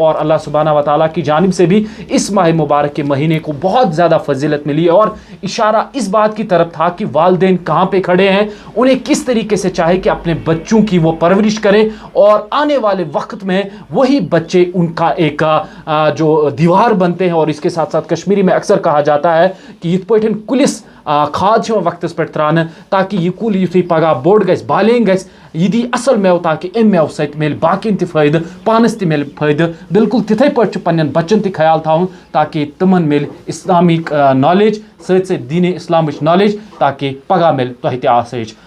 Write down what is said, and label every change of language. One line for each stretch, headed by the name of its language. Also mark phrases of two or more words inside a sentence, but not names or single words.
Urdu: اور اللہ سبحانہ و تعالیٰ کی جانب سے بھی اس ماہ مبارک کے مہینے کو بہت زیادہ فضیلت ملی, اور اشارہ اس بات کی طرف تھا کہ والدین کہاں پہ کھڑے ہیں, انہیں کس طریقے سے چاہے کہ اپنے بچوں کی وہ پرورش کریں, اور آنے والے وقت میں وہی بچے ان کا ایک جو دیوار بنتے ہیں. اور اس کے ساتھ ساتھ کشمیری میں اکثر کہا جاتا ہے
Kashmiri: کہ یت پٲٹھۍ کُلِس کھاد وقتس پہ ترانے تاکہ یہ کل یتھُے پگہ بوڑ گژھِ بالینگ گژھِ یہ دی اصل میو تاکہ ام میو سۭتۍ مِلہِ باقین تہِ فٲیدٕ پانس تہِ مِلہِ فٲیدٕ. بالکل تِتھے پٲٹھۍ چھُ پننٮ۪ن بچن تہِ خیال تھاوُن تاکہ تمن مِلہِ
English: Islamic knowledge
Kashmiri: سۭتۍ سۭتۍ دین اسلامٕچ نالیج تاکہ پگہ مِلہِ تۄہہِ تہِ آسٲیِش.